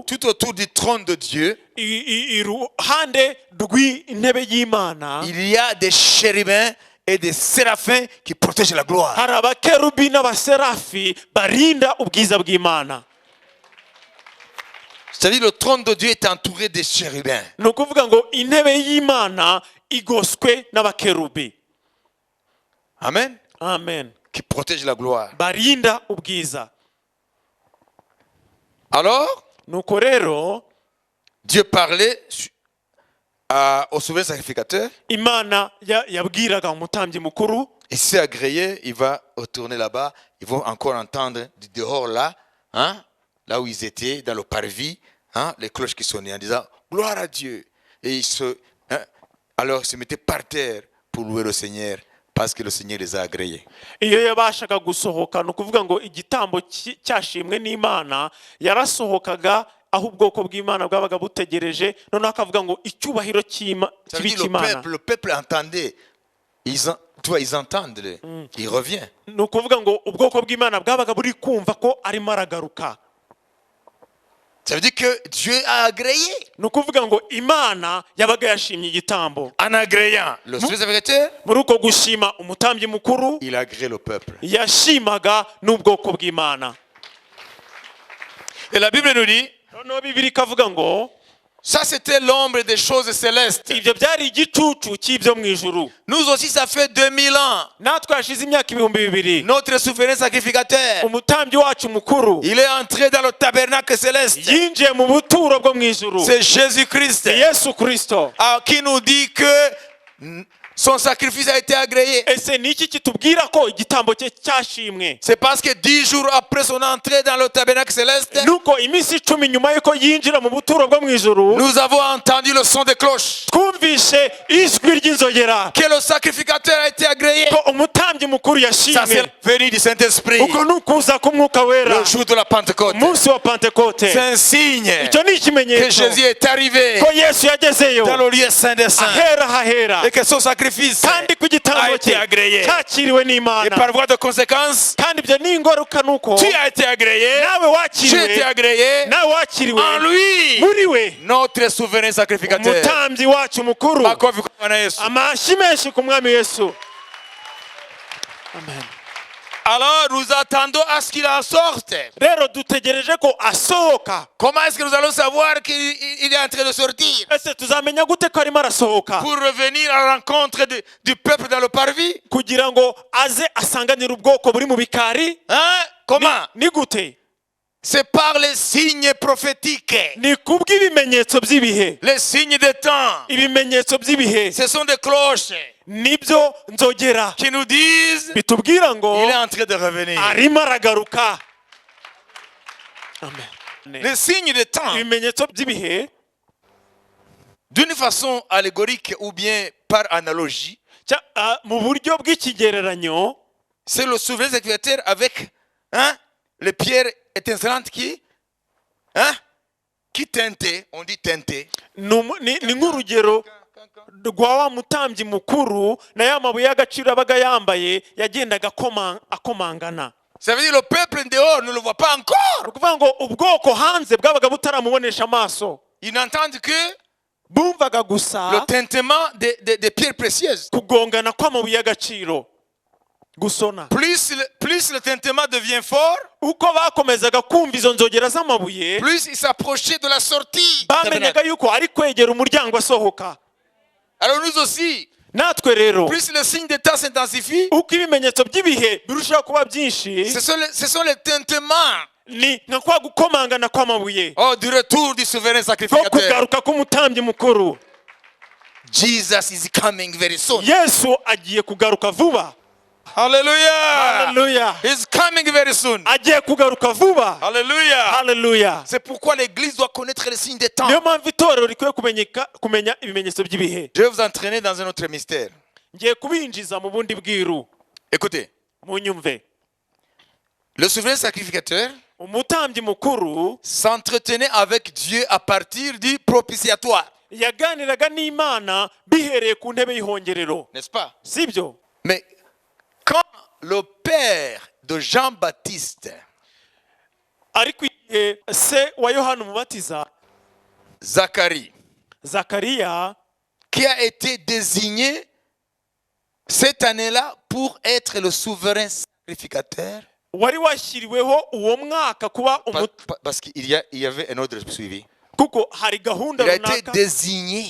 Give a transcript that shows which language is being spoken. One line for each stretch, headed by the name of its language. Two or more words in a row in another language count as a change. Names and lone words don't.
French: tout autour du trône de Dieu,
Kinyarwanda: iruhande rw'intebe y'Imana
French: il y a des chérubins et des séraphins qui protègent la gloire.
Kinyarwanda: hari abakerubi n'abaserafi barinda ubwiza bw'Imana.
French: C'est-à-dire le trône de Dieu est entouré des chérubins.
Kinyarwanda: Ni ukuvuga ngo intebe y'Imana igoswe n'abakerubi.
French: Amen.
Kinyarwanda: Amen.
French: Qui protègent la gloire.
Kinyarwanda: Barinda ubwiza.
French: Alors,
Kinyarwanda: Nuko rero
French: Dieu parlait au souverain sacrificateur.
Kinyarwanda: Imana yabwiraga umutambyi mukuru.
French: Et si c'est agréé, il va retourner là-bas. Ils vont encore entendre du dehors là, hein, là où ils étaient, dans le parvis, hein, les cloches qui sonnaient en disant gloire à Dieu. Et alors ils se mettaient par terre pour louer le Seigneur parce que le Seigneur les a agréés.
Kinyarwanda: Iyo yabashaga gusohoka ni ukuvuga ngo igitambo cyashimwe n'Imana yarasohokaga aho ubwoko bw'Imana bwabaga butegereje, noneho akavuga ngo icyubahiro cy'Imana.
French: Le peuple entendait. Ils entendent, il revient.
Kinyarwanda: Ni ukuvuga ngo ubwoko bw'Imana bwabaga buri kumva ko arimo aragaruka.
French: Ça veut dire que Dieu a agréé.
Kinyarwanda: Ni ukuvuga ngo Imana yabaga yashimye igitambo.
French: En agréant le sacrificateur,
Kinyarwanda: muri uko gushima umutambyi mukuru,
French: il agrée le peuple.
Kinyarwanda: yashimaga n'ubwoko bw'Imana.
French: Et la Bible nous dit,
Kinyarwanda: noneho Bibiliya ikavuga ngo
French: ça c'était l'ombre des choses célestes.
Kinyarwanda: ibyo byari igicucu cy'ibyo mu ijuru.
French: Nous aussi ça fait 2000 ans.
Kinyarwanda: Natwe hashize imyaka 2000.
French: Notre souverain sacrificateur,
Kinyarwanda: umutambyi wacu mukuru
French: il est entré dans le tabernacle céleste.
Kinyarwanda: yinjiye mu buturo bwo mu ijuru.
French: C'est Jésus-Christ
Kinyarwanda: Yesu Kristo.
French: qui nous dit que son sacrifice a été agréé.
Kinyarwanda: Ese ni iki kitubwira ko igitambo cye cyashimwe?
French: C'est parce que 10 jours après son entrée dans le tabernacle céleste,
Kinyarwanda: nuko iminsi 10 nyuma yuko yinjira mu buturo bwo mu ijuru,
French: nous avons entendu le son des cloches.
Kinyarwanda: twumvishe ijwi ry'inzogera
French: Que le sacrificateur a été agréé.
Kinyarwanda: ko umutambyi mukuru
French: Ça c'est
Kinyarwanda: yashimwe.
French: la venue du Saint-Esprit.
Kinyarwanda: uko ni ukuza k'umwuka wera
French: Le jour de la Pentecôte.
Kinyarwanda: umunsi wa Pentekote.
French: C'est un signe
Kinyarwanda: icyo ni
French: que
Kinyarwanda: ikimenyetso
French: Jésus est arrivé
Kinyarwanda: ko Yesu yagezeyo
French: dans le lieu saint des saints
Kinyarwanda: ahera hahera,
French: et que son sacrifice
Kinyarwanda: kandi ku
French: a
Kinyarwanda: gitambo
French: été
Kinyarwanda: cye
French: agréé.
Kinyarwanda: cyakiriwe
French: Et
Kinyarwanda: n'Imana.
French: par voie de conséquence,
Kinyarwanda: kandi ibyo ni ingaruka nuko
French: tu as été agréé,
Kinyarwanda: nawe
French: j'ai été
Kinyarwanda: wakiriwe,
French: agréé
Kinyarwanda: nawe wakiriwe
French: en lui,
Kinyarwanda: muri we,
French: notre souverain sacrificateur.
Kinyarwanda: umutambyi wacu mukuru.
Swahili: Makofi kwa Bwana Yesu.
Kinyarwanda: amashyi menshi ku mwami Yesu.
French: Amen. Alors nous attendons à ce qu'il en sorte.
Kinyarwanda: Rero dutegereje ko asohoka.
French: Comment est-ce que nous allons savoir qu'il est en train de sortir?
Kinyarwanda: Ese tuzamenya gute ko arimo arasohoka?
French: Pour revenir à la rencontre du peuple dans le parvis?
Kinyarwanda: kugira ngo aze asanganire ubwoko buri mu bikari.
French: Hein? Comment?
Kinyarwanda: Ni gute?
French: C'est par les signes prophétiques,
Kinyarwanda: Ni kubw'ibimenyetso by'ibihe.
French: les signes des temps.
Kinyarwanda: Ibimenyetso by'ibihe
French: Ce sont des cloches
Kinyarwanda: nibyo nzogera
French: qui nous disent
Kinyarwanda: bitubwira ngo
French: il est en train de revenir.
Kinyarwanda: arimo aragaruka.
French: Amen. Les signes des temps,
Kinyarwanda: Ibimenyetso by'ibihe
French: d'une façon allégorique ou bien par analogie,
Kinyarwanda: mu buryo bw'ikigereranyo,
French: c'est le souverain sacrificateur avec les pierres étincelantes qui teintaient, on dit teintaient.
Kinyarwanda: ni nk'urugero rwa wa mutambyi mukuru na ya mabuye y'agaciro abaga yambaye yagendaga akomangana.
French: Ça veut dire le peuple dehors ne le voit pas encore.
Kinyarwanda: ukuvuga ngo ubwoko hanze bwabaga butaramubonesha amaso,
French: Ils n'entendent que
Kinyarwanda: bumvaga gusa
French: le tintement des pierres précieuses.
Kinyarwanda: kugongana kw'amabuye y'agaciro gusona.
French: Plus le tintement devient fort,
Kinyarwanda: uko bakomezaga kumva izo nzogera z'amabuye,
French: plus il s'approchait de la sortie.
Kinyarwanda: bamenyaga yuko ari kwegera umuryango asohoka.
French: Alors nous aussi,
Kinyarwanda: natwe rero
French: plus le signe des temps s'intensifie,
Kinyarwanda: uko ibimenyetso by'ibihe birushaho kuba byinshi,
French: ce sont les tintements
Kinyarwanda: ni nka kwa gukomangana kw'amabuye
French: du retour du souverain
Kinyarwanda: ko
French: sacrificateur.
Kinyarwanda: kugaruka k'umutambyi mukuru.
English: Jesus is coming very soon.
Kinyarwanda: Yesu agiye kugaruka vuba.
English: Hallelujah.
Kinyarwanda: Haleluya.
English: He's coming very soon.
Kinyarwanda: agiye kugaruka vuba.
English: Hallelujah.
Kinyarwanda: Haleluya.
French: C'est pourquoi l'église doit connaître les signes des temps.
Kinyarwanda: niyo mpamvu itorero rikwiye kumenya ibimenyetso by'ibihe.
French: Je vais vous entraîner dans un autre mystère.
Kinyarwanda: ngiye kubinjiza mu bundi bwiru.
French: Écoutez,
Kinyarwanda: munyumve.
French: le souverain sacrificateur
Kinyarwanda: umutambyi mukuru
French: s'entretenait avec Dieu à partir du propitiatoire.
Kinyarwanda: yaganiraga n'Imana bihereye ku ntebe y'ihongerero,
French: N'est-ce pas?
Kinyarwanda: sibyo?
French: Mais quand le père de Jean-Baptiste,
Kinyarwanda: ariko igihe se wa Yohana umubatiza
French: Zacharie,
Kinyarwanda: Zakariya
French: qui a été désigné cette année-là pour être le souverain sacrificateur.
Kinyarwanda: wari washyiriweho uwo mwaka kuba
French: Parce qu'il y avait un ordre suivi.
Kinyarwanda: kuko hari gahunda
French: Il a été
Kinyarwanda: runaka
French: désigné.